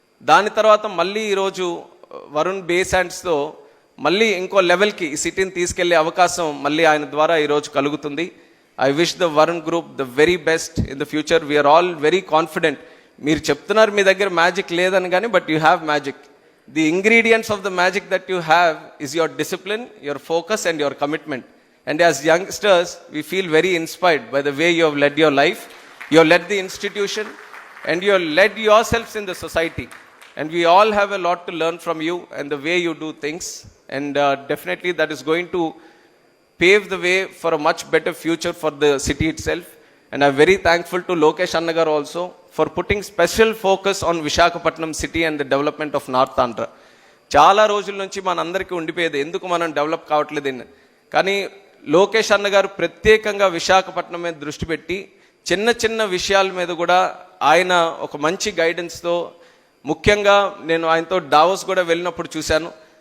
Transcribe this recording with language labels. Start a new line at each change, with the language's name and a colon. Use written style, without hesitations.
Telugu: దాని తర్వాత మళ్ళీ ఈరోజు వరుణ్ బేస్ హ్యాండ్స్తో మళ్ళీ ఇంకో లెవెల్కి ఈ సిటీని తీసుకెళ్లే అవకాశం మళ్ళీ ఆయన ద్వారా ఈరోజు కలుగుతుంది.
English: I wish the Varun group the very best in the future. We are all very confident.
Telugu: మీరు చెప్తున్నారు మీ దగ్గర మ్యాజిక్ లేదని కానీ,
English: But you have magic. The ingredients of the magic that you have is your discipline, your focus and your commitment. And as youngsters, we feel very inspired by the way you have led your life. You have led the institution. and you have led yourselves in the society. And we all have a lot to learn from you and the way you do things. And definitely that is going to pave the way for a much better future for the city itself. And I'm very thankful to Lokesh Annagar also for putting special focus on Visakhapatnam city and the development of North Andhra.
Telugu: చాలా రోజుల నుంచి మనందరికీ ఉండిపోయేది ఎందుకు మనం develop కావట్లేదని. కానీ లోకేష్ అన్న గారు ప్రత్యేకంగా విశాఖపట్నం మీద దృష్టి పెట్టి చిన్న చిన్న విషయాల మీద కూడా ఆయన ఒక మంచి గైడెన్స్తో, ముఖ్యంగా నేను ఆయనతో డావోస్ కూడా వెళ్ళినప్పుడు చూశాను.